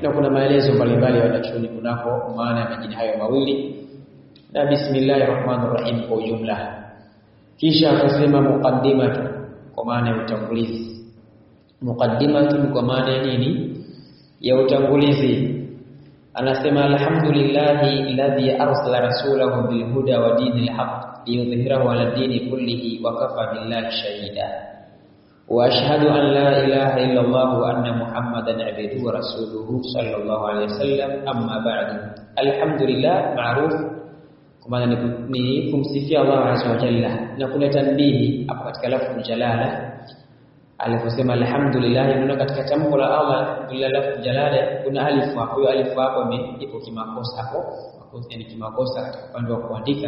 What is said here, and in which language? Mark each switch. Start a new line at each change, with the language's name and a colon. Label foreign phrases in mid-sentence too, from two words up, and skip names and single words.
Swahili: Na kuna maelezo mbalimbali wanachuoni kunako maana ya majina hayo mawili. Na Bismillahirrahmanirrahim kwa ujumla. Kisha akasema muqaddimatu kwa maana ya utangulizi. Muqaddimatu kwa maana ya nini? Ya utangulizi.
Arabic: الحمد لله الذي أرسل رسوله بالهدى ودين الحق ليظهره على الدين كله وكفى بالله شهيدا. وأشهد أن لا إله إلا الله وأن محمدا عبده ورسوله صلى الله عليه وسلم. أما بعد.
Swahili: Alhamdulillah ma'ruf kwa maana ni kumsifia Allah
Arabic: عز وجل,
Swahili: na kuna tanbihi hapo katika
Arabic: لفظ الجلالة
Swahili: aliposema alhamdulillah. Inaona katika tamko la Allah alhamdulillah
Arabic: لفظ الجلالة
Swahili: kuna alif hapo. Hiyo alif hapo ipo kimakosa hapo, ni kimakosa katika upande wa kuandika.